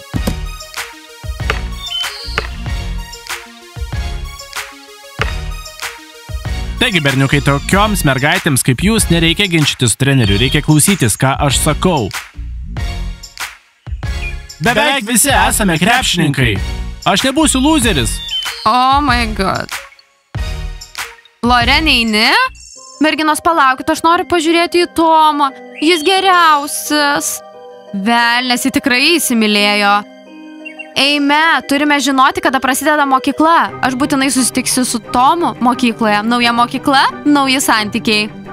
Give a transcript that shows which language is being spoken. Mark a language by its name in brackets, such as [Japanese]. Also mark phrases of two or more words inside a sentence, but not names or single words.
[Lithuanian] Taigi, berniukai, tokioms mergaitėms kaip jūs nereikia ginčytis su treneriu, reikia klausytis, ką aš sakau. Beveik visi esame krepšininkai. Aš nebūsiu loseris. [English] Oh my god. Loren, [Lithuanian] eini? Merginos, palaukit, aš noriu pažiūrėti į Tomą. Jis geriausias. Velnias, jį tikrai įsimylėjo. Eime, turime žinoti, kada prasideda mokykla. Aš būtinai susitiksiu su Tomu mokykloje. Nauja mokykla, nauji santykiai.